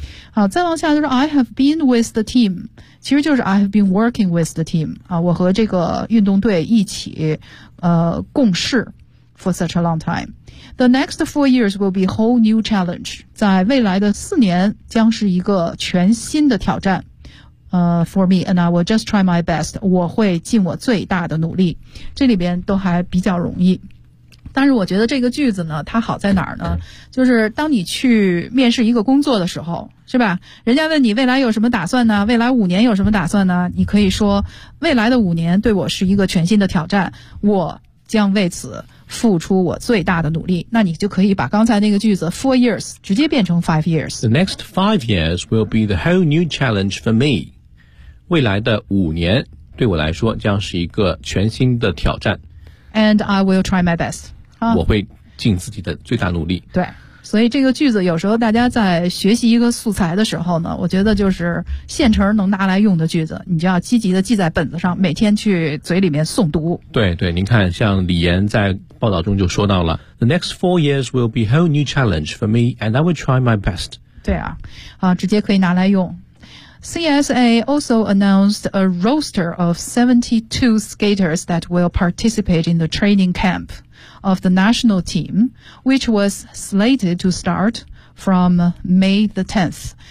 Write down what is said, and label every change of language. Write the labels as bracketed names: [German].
[Chinese] 好，再往下就是 [English] I have been with the team， [Chinese] 其实就是 [English] I have been working with the team。 [Chinese] 啊，我和这个运动队一起共事。 [English] For such a long time. The next 4 years will be a whole new challenge. [Chinese] 在未来的4年将是一个全新的挑战。 [English] For me, and I will just try my best. [Chinese] 我会尽我最大的努力。这里边都还比较容易。但是我觉得这个句子呢，它好在哪儿呢？就是当你去面试一个工作的时候，是吧？人家问你未来有什么打算呢？未来5年有什么打算呢？你可以说，未来的5年对我是一个全新的挑战。我将为此付出我最大的努力，那你就可以把刚才那个句子 four years 直接变成 5 years。 [English] The next 5 years will be the whole new challenge for me。 [Chinese] 未来的5年对我来说将是一个全新的挑战。 [English] And I will try my best。 [Chinese] 我会尽自己的最大努力。对。所以这个句子有时候大家在学习一个素材的时候呢，我觉得就是现成能拿来用的句子，你就要积极的记在本子上，每天去嘴里面诵读。对对，您看像李岩在报道中就说到了 [English] The next 4 years will be a whole new challenge for me and I will try my best。 [Chinese] 对啊，啊，直接可以拿来用。 [English] CSA also announced a roster of 72 skaters that will participate in the training campof the national team, which was slated to start from May the 10th.